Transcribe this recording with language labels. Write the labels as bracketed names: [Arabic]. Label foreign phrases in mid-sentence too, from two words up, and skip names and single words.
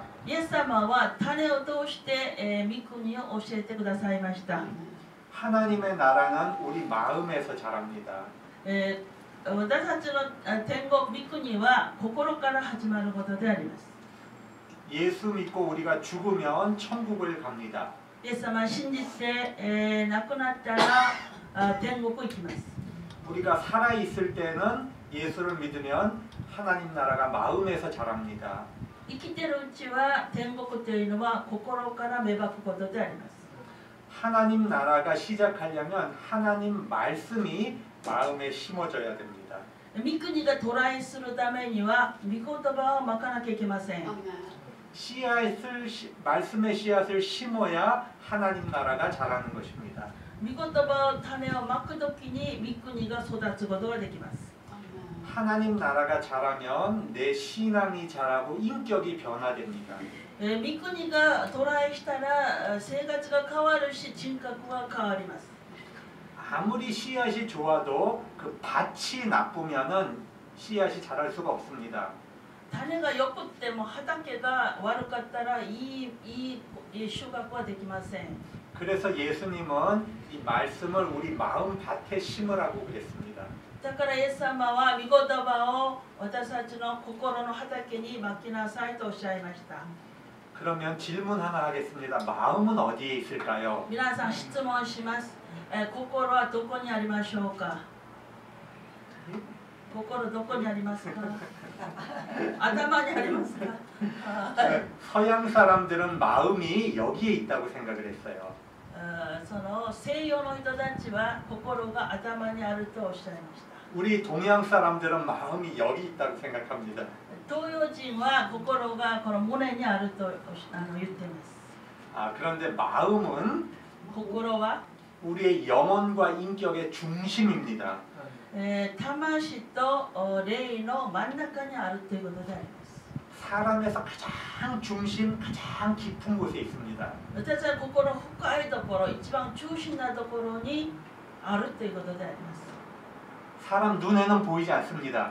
[Japanese] イエス様は種を通して、御国を教えてくださいました。 [Korean] 하나님의 나라는 우리 마음에서 자랍니다. [Japanese] 私たちの天国御国は心から始まることであります。 [Korean] 예수 믿고 우리가 죽으면 천국을 갑니다. [Japanese] イエス様を信じて、亡くなったら天国行きます。 [Korean] 우리가 살아 있을 때는 예수를 믿으면 하나님 나라가 마음에서 자랍니다. [Japanese] 生きてるうちは天国というのは心から芽吹くことであります。 [Korean] 하나님 나라가 시작하려면 하나님 말씀이 마음에 심어져야 됩니다. [Japanese] 御国がトライするためには御言葉をまかなきゃいけません。 [Korean] 말씀의 씨앗을 심어야 하나님 나라가 자라는 것입니다. [Japanese] 御言葉を種をまくときに御国が育つことができます。 [Korean] 하나님 나라가 자라면 내 신앙이 자라고 인격이 변화됩니다. [Japanese] 御国がトライしたら生活が変わるし人格が変わります。 [Korean] 아무리 씨앗이 좋아도 그 밭이 나쁘면은 씨앗이 자랄 수가 없습니다. [Japanese] 種が良くっても畑が悪かったらいい収穫はできません。 [Korean] 그래서 예수님은 이 말씀을 우리 마음 밭에 심으라고 그랬습니다. [Japanese] だからイエス様は御言葉を私たちの心の畑にまきなさいとおっしゃいました。 [Korean] 그러면 질문 하나 하겠습니다. 마음은 어디에 있을까요? [Japanese] 皆さん質問します。心はどこにありましょうか。心どこにありますか。頭にありますか。 [Korean] 서양 사람들은 마음이 여기에 있다고 생각을 했어요. [Japanese] その西洋の人たちは心が頭にあるとおっしゃいました。 [Korean] 우리 동양 사람들은 마음이 여기 있다고 생각합니다. [Japanese] 東洋人は心がこの胸にあると言っています。 [Korean] 그런데 마음은 [Japanese] 心は [Korean] 우리의 영혼과 인격의 중심입니다. [Japanese] 魂と霊の真ん中にあるということであります。 [Korean] 사람에서 가장 중심, 가장 깊은 곳에 있습니다. [Japanese] 私は心深いところ、一番中心なところにあるということであります。 [Korean] 사람 눈에는 보이지 않습니다.